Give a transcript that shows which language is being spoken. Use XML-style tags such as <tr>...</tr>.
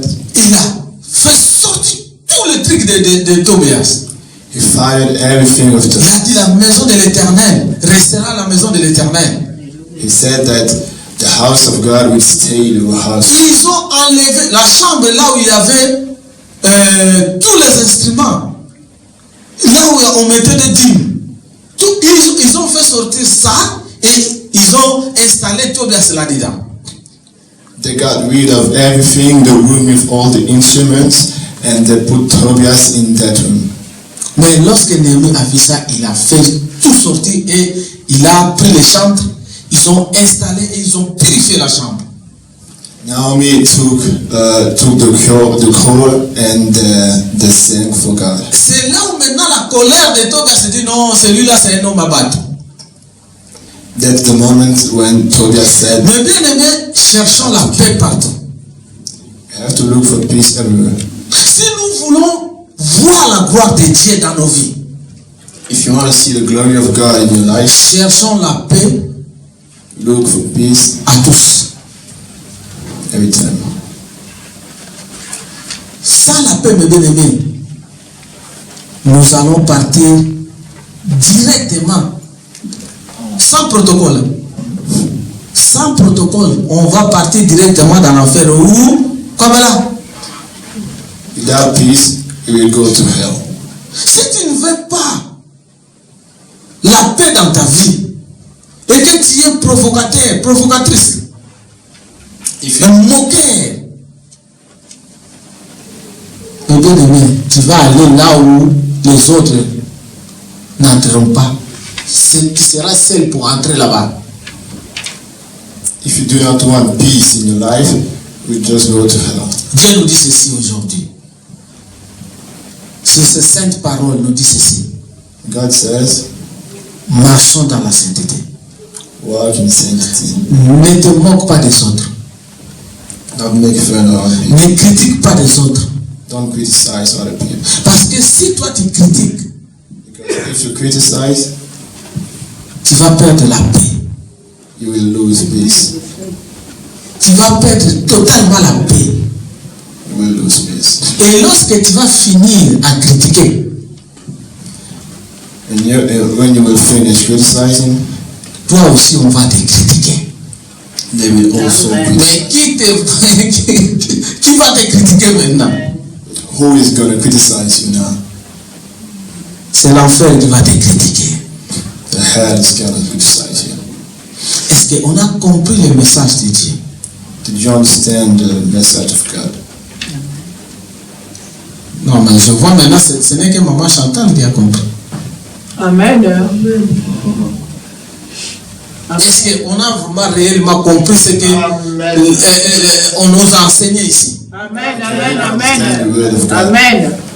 <fr>il a fait sortir tout le truc de Tobias.</fr> <en>he fired everything of</en> <fr>Il a</fr> <en>Tobias.</en> <fr>dit la maison de l'Éternel restera la maison de l'Éternel.</fr> <en>He said that the house of God will stay the house.</en> <fr>Ils ont enlevé la chambre là où il y avait tous les instruments. Là où on mettait des dîmes. Ils ont fait sortir ça et ils ont installé Tobias là-dedans.</fr> <en>They got rid of everything, the room with all the instruments, and they put Tobias in that room.</en> <fr>Mais lorsque Néhémie a vu ça, il a fait tout sortir et il a pris les chambres, ils ont installé et ils ont purifié la chambre.</fr> <en>Naomi took the core and the sang for God.</en> <fr>C'est là où maintenant la colère de Tobias se dit non, celui-là c'est un homme abattu.</fr> <en>That's the moment when Tobias said,</en> <fr>Mais bien aimé, cherchons la paix partout.</fr> <en>you have to look for peace everywhere.</en> <fr>Si nous voulons voir la gloire de Dieu dans nos vies,</fr> <en>If you want to see the glory of God in your life,</en> <fr>cherchons la paix</fr> <en>look for peace</en> <fr>à tous.</fr> <en>every time.</en> <fr>Sans la paix, mes bien-aimés, nous allons partir directement, sans protocole. Sans protocole, on va partir directement dans l'enfer. Où? Comme là.</fr> <en>Without peace, you will go to hell.</en> <fr>Si tu ne veux pas la paix dans ta vie, et que tu es provocateur, provocatrice, un moqueur, mais bien aimé, tu vas aller là où les autres n'entreront pas. Tu seras seul pour entrer là-bas.</fr> <en>If you do not want peace in your life, you just go to hell.</en> <fr>Dieu nous dit ceci aujourd'hui. Sur ces saintes paroles, nous dit ceci.</fr> <en>God says,</en> <fr>Marchons dans la sainteté.</fr> <en>walk in sanctity.</en> <fr>Ne te moque pas des autres.</fr> <en>Don't make fun of me.</en> <fr>Ne critique pas des autres.</fr> <en>Don't criticize other people.</en> <fr>Parce que si toi tu critiques,</fr> <en>Because if you criticize,</en> <fr>tu vas perdre la paix.</fr> <en>you will lose peace.</en> <fr>Tu vas perdre totalement la paix.</fr> <en>You will lose peace.</en> <fr>Et lorsque tu vas finir à critiquer,</fr> <en>And when you will finish criticizing,</en> <fr>toi aussi on va te critiquer.</fr> <en>they will also criticize.</en> <fr>Mais qui va te critiquer maintenant?</fr> <en>Who is going to criticize you now?</en> <fr>C'est l'enfer qui va te critiquer.</fr> <en>The hell is going to criticize you.</en> <fr>Est-ce qu'on a compris le message de Dieu?</fr> <en>Did you understand the message of God?</en> <fr>Non, mais je vois maintenant, ce n'est que maman Chantal qui a compris. Amen. Est-ce qu'on a vraiment réellement compris ce qu'on nous a enseigné ici? Amen, amen, amen. Amen.</fr>